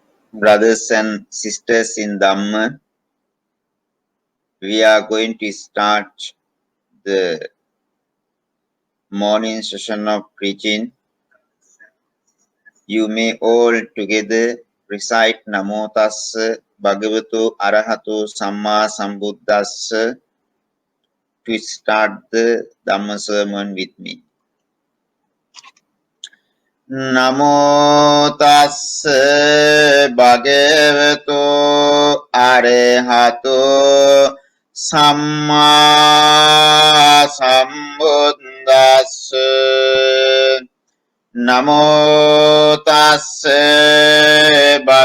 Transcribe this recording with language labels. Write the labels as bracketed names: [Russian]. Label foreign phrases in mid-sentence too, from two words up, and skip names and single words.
[English] Brothers and sisters in Dhamma, we are going to start the morning session of preaching. You may all together recite [Pali] Namo Tassa Bhagavato Arahato Samma Sambuddhassa [English] to start the Dhamma sermon with me. [Pali] Namo Tassa Bhagavato Arahato Samma Sambuddhassa Namo Tassa